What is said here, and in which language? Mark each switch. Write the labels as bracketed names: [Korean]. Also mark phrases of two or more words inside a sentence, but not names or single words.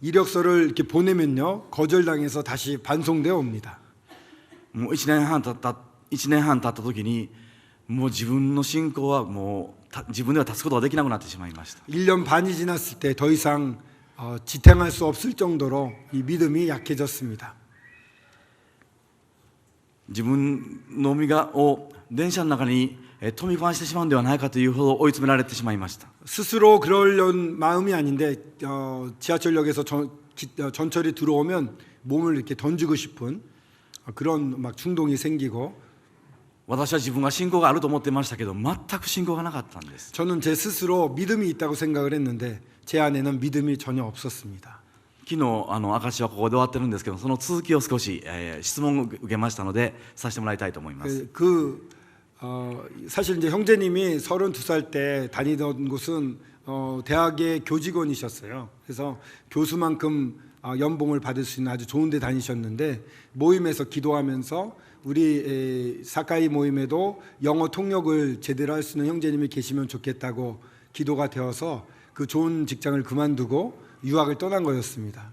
[Korean] 이력서를 이렇게 보내면요 거절당해서 다시 반송되어 옵니다. [Japanese] もう1年半経った時にもう自分の信仰はもう自分では立つことができなくなってしまいました。 [Korean] 1년 반이 지났을 때 더 이상 지탱할 수 없을 정도로 이 믿음이 약해졌습니다. [Japanese] 自分の身を電車の中に飛び込ましてしまうんではないかというほど追い詰められてしまいました。 [Korean] 스스로 그러려는 마음이 아닌데 지하철역에서 전철이 들어오면 몸을 이렇게 던지고 싶은 그런 막 충동이 생기고 [Japanese] 私は自分が信仰があると思ってましたけど、全く信仰がなかったんです。 [Korean] 저는 제 스스로 믿음이 있다고 생각을 했는데 제 안에는 믿음이 전혀 없었습니다. [Japanese] 昨日証はここで終わってるんですけど、その続きを少し、質問を受けましたのでさせてもらいたいと思います。 [Korean] 사실 이제 형제님이 32살 때 다니던 곳은 대학의 교직원이셨어요. 그래서 교수만큼 연봉을 받을 수 있는 아주 좋은 데 다니셨는데 모임에서 기도하면서 우리 사카이 모임에도 영어 통역을 제대로 할 수 있는 형제님이 계시면 좋겠다고 기도가 되어서 그 좋은 직장을 그만두고 유학을 떠난 거였습니다.